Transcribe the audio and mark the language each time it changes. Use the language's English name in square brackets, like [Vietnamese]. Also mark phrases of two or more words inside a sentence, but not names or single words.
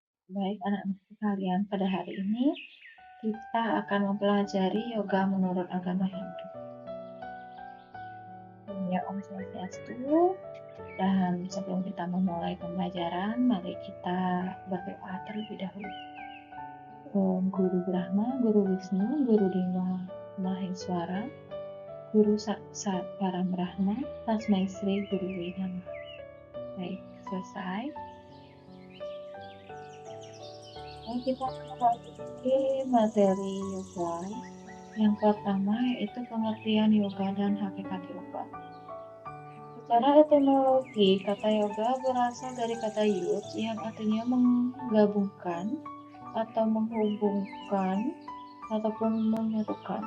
[Indonesian] Baik anak-anak sekalian, pada hari ini kita akan mempelajari yoga menurut agama Hindu. Ya, [Sanskrit] ॐ स्वस्त्यस्तु. [Indonesian] Dan sebelum kita memulai pembelajaran, mari kita berdoa terlebih dahulu. [Sanskrit] ॐ गुरु ब्रह्मा, गुरु विष्णु, गुरु देव महेश्वर, गुरु साक्षात् परम् ब्रह्म, तस्मै श्री गुरु नमः. [Indonesian] Baik, selesai. Mari kita memasuki materi yoga. Yang pertama yaitu pengertian yoga dan hakikat yoga. Secara etimologi, kata yoga berasal dari kata yud yang artinya menggabungkan atau menghubungkan ataupun menyatukan.